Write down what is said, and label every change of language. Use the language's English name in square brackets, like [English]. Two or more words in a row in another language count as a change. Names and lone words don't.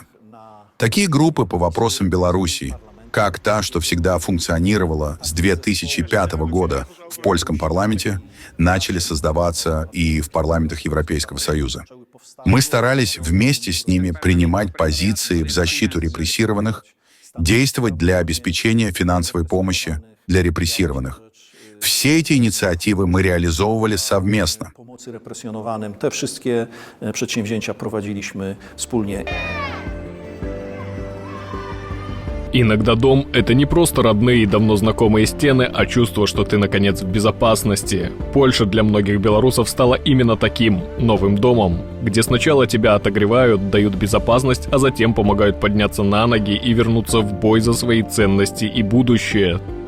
[Russian] Такие группы по вопросам Беларуси, как та, что всегда функционировала с 2005 года в польском парламенте, начали создаваться и в парламентах Европейского Союза. Мы старались вместе с ними принимать позиции в защиту репрессированных, действовать для обеспечения финансовой помощи для репрессированных. Все эти инициативы мы реализовывали совместно. [Polish] Pomocy represjonowanym. Te wszystkie przedsięwzięcia prowadziliśmy wspólnie. [Russian] Иногда дом — это не просто родные и давно знакомые стены, а чувство, что ты, наконец, в безопасности. Польша для многих белорусов стала именно таким, новым домом, где сначала тебя отогревают, дают безопасность, а затем помогают подняться на ноги и вернуться в бой за свои ценности и будущее.